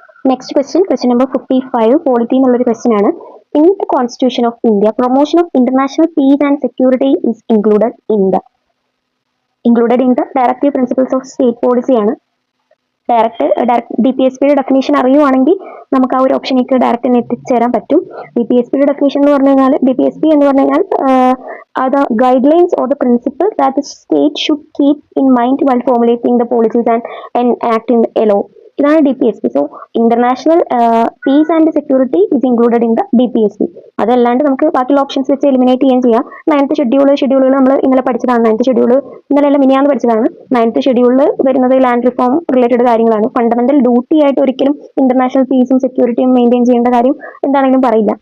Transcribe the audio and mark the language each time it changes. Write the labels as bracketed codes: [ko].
[en] next question number 55 polity [ml] എന്നുള്ളൊരു question ആണ്. [en] In the constitution of India promotion of international peace and security is included in the directive principles of state policy ആണ്. [ml] Direct DPSPയുടെ definition അറിയുവാണെങ്കിൽ നമുക്ക് ആ ഒരു ഓപ്ഷനിലേക്ക് direct എത്തിച്ചേരാൻ പറ്റും. DPSPയുടെ definition എന്ന് പറഞ്ഞു കഴിഞ്ഞാൽ [en] DPSP എന്ന് പറഞ്ഞു കഴിഞ്ഞാൽ the guidelines or the principles that the state should keep in mind while formulating the policies and enacting a law. [ml] ഇതാണ് DPSP. [en] So international peace and security is included in the DPSP. [ml] അതല്ലാണ്ട് നമുക്ക് ബാക്കിയുള്ള options വെച്ച് eliminate ചെയ്യാൻ ചെയ്യാം. 9th ഷെഡ്യൂളുകൾ നമ്മൾ ഇന്നലെ പഠിച്ചതാണ്. 9th ഷെഡ്യൂൾ ഇന്നലെ എല്ലാം മിനിയാന്ന് പഠിച്ചതാണ്. 9th ഷെഡ്യൂളിൽ വരുന്നത് ലാൻഡ് റിഫോം റിലേറ്റഡ് കാര്യങ്ങളാണ്. ഫണ്ടമെന്റൽ ഡ്യൂട്ടി ആയിട്ട് ഒരിക്കലും ഇന്റർനാഷണൽ പീസും സെക്യൂരിറ്റിയും മെയിൻറ്റെയിൻ ചെയ്യേണ്ട കാര്യം എന്താണെങ്കിലും പറയില്ല.